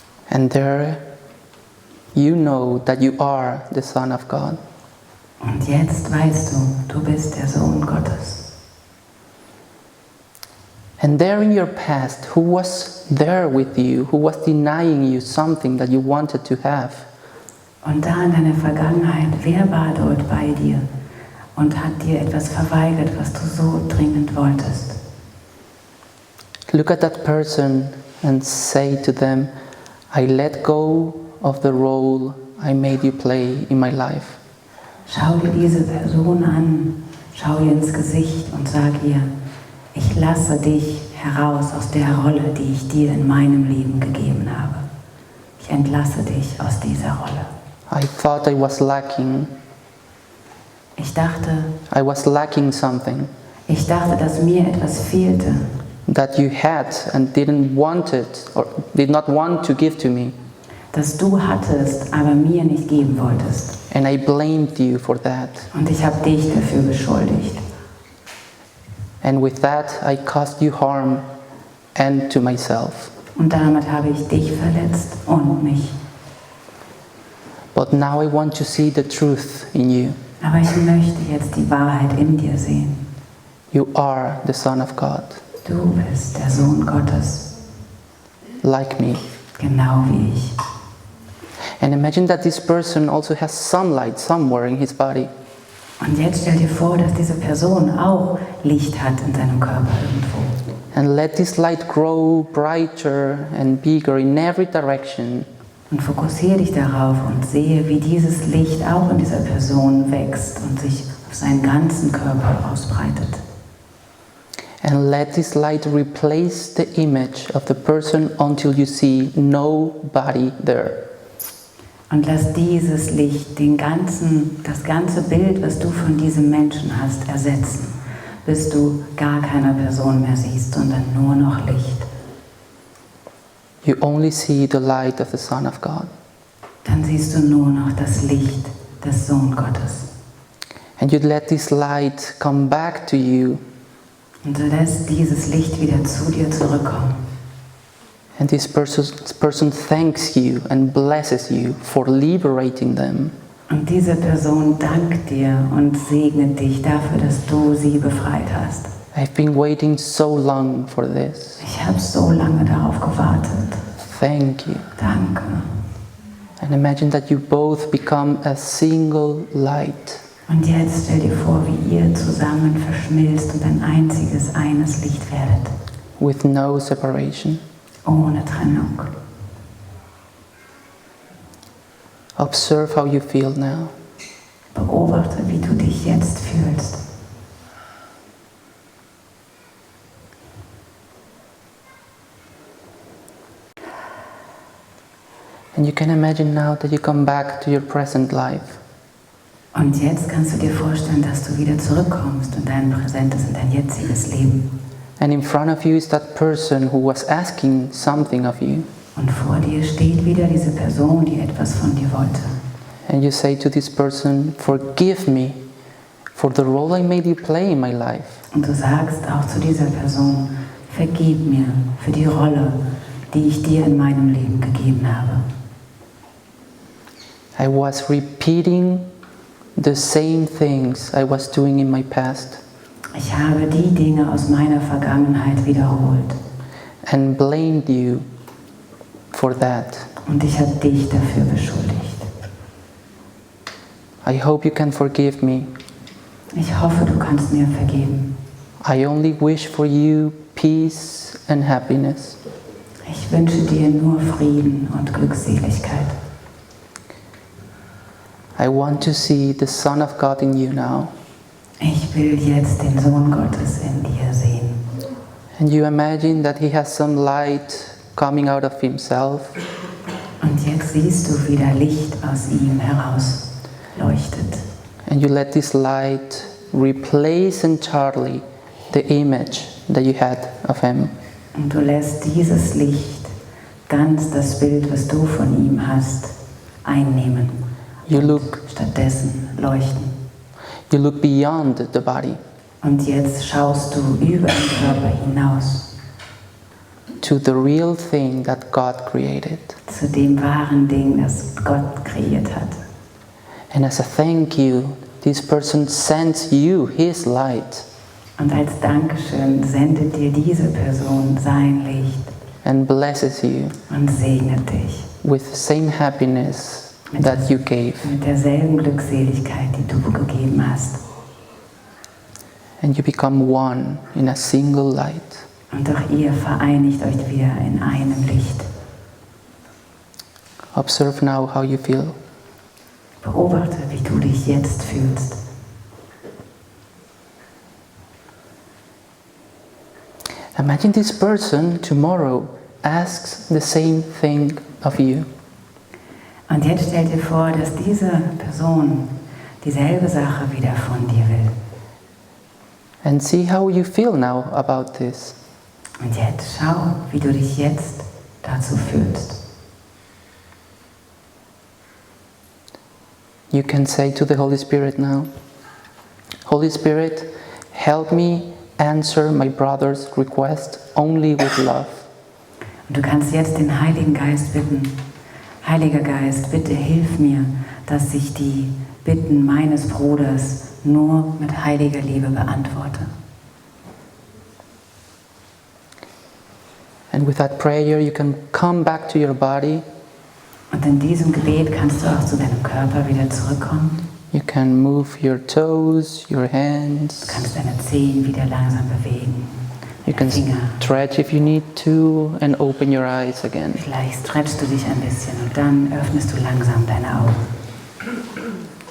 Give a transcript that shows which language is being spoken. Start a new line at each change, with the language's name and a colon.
English: And there you know that you are the Son of God.
German: Und jetzt weißt du, du bist der Sohn Gottes.
English: And there in your past, who was there with you, who was denying you something that you wanted to have?
German: Und da in deiner Vergangenheit, wer war dort bei dir und hat dir etwas verweigert, was du so dringend wolltest?
English: Look at that person and say to them, I let go of the role I made you play in my life.
German: Schau dir diese Person an, schau ihr ins Gesicht und sag ihr, ich lasse dich heraus aus der Rolle, die ich dir in meinem Leben gegeben habe. Ich entlasse dich aus dieser Rolle.
English: I thought I was lacking.
German: Ich dachte,
English: Something
German: dass mir etwas fehlte,
English: that you had and didn't want it or did not want to give to me.
German: das du hattest, aber mir nicht geben wolltest.
English: And I blamed you for that.
German: Und ich habe dich dafür beschuldigt.
English: And with that I caused you harm and to myself.
German: Und damit habe ich dich verletzt und mich.
English: But now I want to see the truth in you.
German: Aber ich möchte jetzt die Wahrheit in dir sehen.
English: You are the Son of God,
German: Du bist der Sohn Gottes,
English: like me.
German: genau wie ich.
English: And imagine that this person also has sunlight somewhere in his body.
German: Und jetzt stell dir vor, dass diese Person auch Licht hat in seinem Körper irgendwo.
English: And let this light grow brighter and bigger in every direction.
German: Und fokussiere dich darauf und sehe, wie dieses Licht auch in dieser Person wächst und sich auf seinen ganzen Körper ausbreitet.
English: And let this light replace the image of the person until you see nobody there.
German: Und lass dieses Licht das ganze Bild, was du von diesem Menschen hast, ersetzen, bis du gar keiner Person mehr siehst, sondern nur noch Licht.
English: You only see the light of the Son of God.
German: Dann siehst du nur noch das Licht des Sohn Gottes.
English: And you let this light come back to you.
German: Und du lässt dieses Licht wieder zu dir zurückkommen.
English: And this person thanks you and blesses you for liberating them.
German: Und diese Person dankt dir und segnet dich dafür, dass du sie befreit hast.
English: I've been waiting so long for this.
German: Ich habe so lange darauf gewartet.
English: Thank you.
German: Danke.
English: And imagine that you both become a single light.
German: Und jetzt stell dir vor, wie ihr zusammen verschmilzt und ein einziges, eines Licht werdet.
English: With no separation.
German: Ohne Trennung.
English: Observe how you feel now.
German: Beobachte, wie du dich jetzt fühlst.
English: And you can imagine now that you come back to your present life.
German: Und jetzt kannst du dir vorstellen, dass du wieder zurückkommst in dein präsentes, in dein jetziges Leben.
English: And in front of you is that person who was asking something of you.
German: Und vor dir steht wieder diese Person, die etwas von dir wollte.
English: And you say to this person, forgive me for the role I made you play in my life.
German: Und du sagst auch zu dieser Person, vergib mir für die Rolle, die ich dir in meinem Leben gegeben habe.
English: I was repeating the same things I was doing in my past.
German: Ich habe die Dinge aus meiner Vergangenheit wiederholt.
English: And blamed you for that.
German: Und ich habe dich dafür beschuldigt.
English: I hope you can forgive me.
German: Ich hoffe, du kannst mir vergeben.
English: I only wish for you peace and happiness.
German: Ich wünsche dir nur Frieden und Glückseligkeit.
English: I want to see the Son of God in you now.
German: Ich will jetzt den Sohn Gottes in dir sehen.
English: And you imagine that he has some light coming out of himself.
German: Und jetzt siehst du, wie da Licht aus ihm heraus leuchtet.
English: And you let this light replace entirely the image that you had of him.
German: Und du lässt dieses Licht ganz das Bild, was du von ihm hast, einnehmen.
English: You look,
German: Stattdessen leuchten.
English: you look beyond the body
German: Und jetzt schaust du über den Körper hinaus
English: to the real thing that God created.
German: zu dem wahren Ding, das Gott kreiert hat.
English: And as a thank you, this person sends you his light
German: Und als Dankeschön sendet dir diese Person sein Licht
English: and blesses you
German: und segnet dich
English: with the same happiness that you gave.
German: mit derselben Glückseligkeit, die du gegeben hast.
English: And you become one in a single light.
German: Und auch ihr vereinigt euch wieder in einem Licht.
English: Observe now how you feel.
German: Beobachte, wie du dich jetzt fühlst.
English: Imagine this person tomorrow asks the same thing of you.
German: Und jetzt stell dir vor, dass diese Person dieselbe Sache wieder von dir will.
English: And see how you feel now about this.
German: Und jetzt schau, wie du dich jetzt dazu fühlst.
English: You can say to the Holy Spirit now, Holy Spirit, help me answer my brother's request only with love.
German: Und du kannst jetzt den Heiligen Geist bitten, Heiliger Geist, bitte hilf mir, dass ich die Bitten meines Bruders nur mit heiliger Liebe beantworte.
English: And with that prayer you can come back to your body.
German: Und in diesem Gebet kannst du auch zu deinem Körper wieder zurückkommen.
English: You can move your toes, your
German: Du
English: hands.
German: kannst deine Zehen wieder langsam bewegen.
English: You can
German: Finger.
English: stretch if you need to and open your eyes again.
German: Vielleicht stretchst du dich ein bisschen und dann öffnest du langsam deine Augen.